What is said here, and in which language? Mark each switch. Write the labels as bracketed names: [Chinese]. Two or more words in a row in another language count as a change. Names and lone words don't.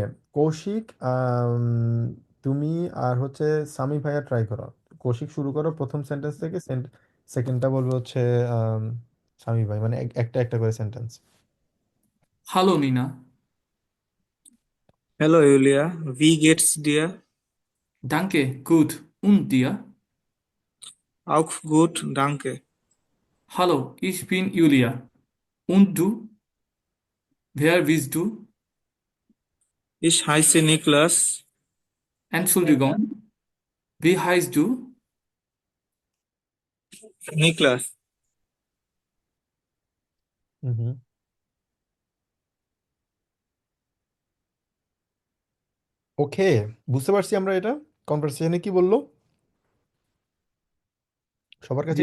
[Bangla] কৌশিক, তুমি আর হচ্ছে সামি ভাইয়া ট্রাই করো। কৌশিক শুরু করো প্রথম সেন্টেন্স থেকে, সেকেন্ডটা বলবো হচ্ছে আম, সামি ভাই, মানে একটা একটা করে সেন্টেন্স। [German] Hallo Nina. Hallo Julia, wie geht's dir, Danke gut und dir? Auch gut, danke, Hallo, ich bin Julia. Und du? Wer bist du? Ich heiße Niklas, Entschuldigung, wie heißt du? নিকলাস। হুম। [Bangla] ওকে, বুঝতে পারছি আমরা এটা কনভারসেশনে কি বললো, সবার কাছে